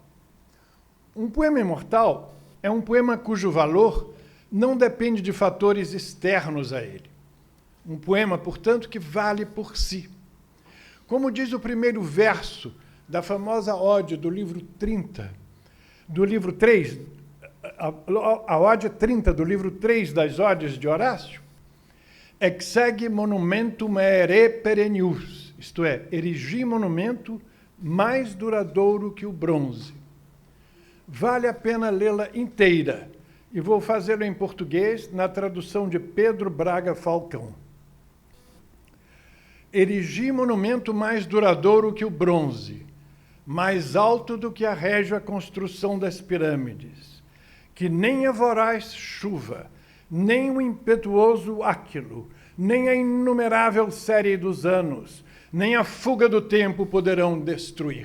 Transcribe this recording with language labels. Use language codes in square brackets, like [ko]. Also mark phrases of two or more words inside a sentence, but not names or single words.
[pt] Um poema imortal é um poema cujo valor não depende de fatores externos a ele. Um poema, portanto, que vale por si. Como diz o primeiro verso da famosa ode do livro 30, do livro 3, a ode 30 do livro 3 das odes de Horácio, [la] exege monumentum aere perennius, [pt] isto é, erigi monumento mais duradouro que o bronze. Vale a pena lê-la inteira, e vou fazê-lo em português na tradução de Pedro Braga Falcão. Erigi monumento mais duradouro que o bronze, mais alto do que a régia construção das pirâmides, que nem a voraz chuva, nem o impetuoso Áquilo, nem a inumerável série dos anos, nem a fuga do tempo poderão destruir.